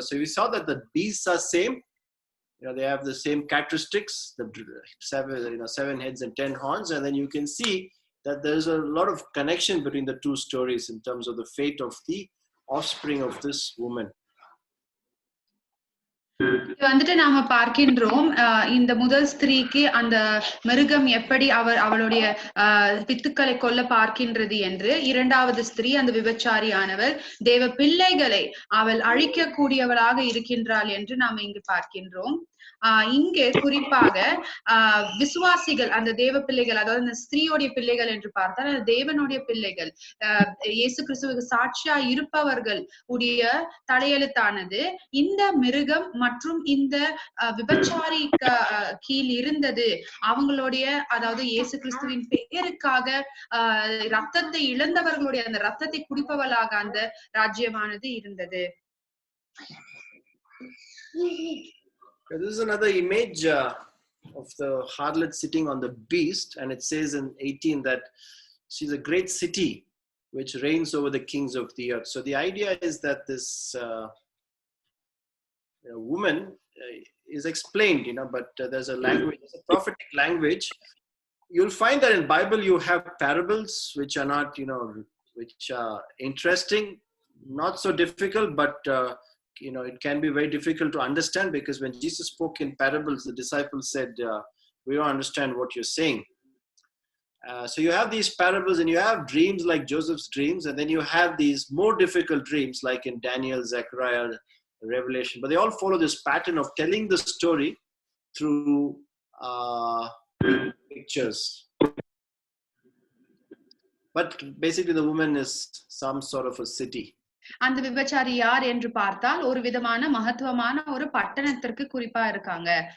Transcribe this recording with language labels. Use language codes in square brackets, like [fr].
[en] So we saw that the beasts are same. They have the same characteristics, the 7 heads and 10 horns. And then you can see that there's a lot of connection between the two stories in terms of the fate of the offspring of this woman. [ta] இது வந்துட்டு நாம பார்க்கின்றோம் இந்த முதல் ஸ்திரீக்கு அந்த மிருகம் எப்படி அவளுடைய பித்துக்களை கொல்ல பார்க்கின்றது என்று. இரண்டாவது ஸ்திரீ அந்த விபச்சாரியானவள் தேவ பிள்ளைகளை அவள் அழிக்க கூடியவளாக இருக்கின்றாள் என்று நாம் இங்கு பார்க்கின்றோம். இங்கே குறிப்பாக விசுவாசிகள், அந்த தேவ பிள்ளைகள், அதாவது அந்த ஸ்திரீயோடைய பிள்ளைகள் என்று பார்த்தால் அந்த தேவனுடைய பிள்ளைகள், இயேசு கிறிஸ்துவுக்கு சாட்சியா இருப்பவர்கள் உடைய தலையெழுத்தானது இந்த மிருகம் மற்றும் இந்த விபச்சாரி கீழ் இருந்தது. அவங்களுடைய, அதாவது இயேசு கிறிஸ்துவின் பெயருக்காக ரத்தத்தை இழந்தவர்களுடைய அந்த ரத்தத்தை குடிப்பவளாக அந்த ராஜ்யமானது இருந்தது. [en] This is another image of the harlot sitting on the beast, and it says in 18 that she's a great city which reigns over the kings of the earth. So the idea is that this woman is explained, but there's a language, there's a prophetic language. You'll find that in Bible you have parables which are not, which are interesting, not so difficult, but it can be very difficult to understand, because when Jesus spoke in parables, the disciples said, we don't understand what you're saying. So you have these parables and you have dreams like Joseph's dreams, and then you have these more difficult dreams like in Daniel, Zechariah, Revelation. But they all follow this pattern of telling the story through pictures. But basically the woman is some sort of a city. [ta] அந்த விபச்சாரி யார் என்று பார்த்தால் ஒரு விதமான மகத்துவமான ஒரு பட்டணத்திற்கு குறிப்பா இருக்காங்க.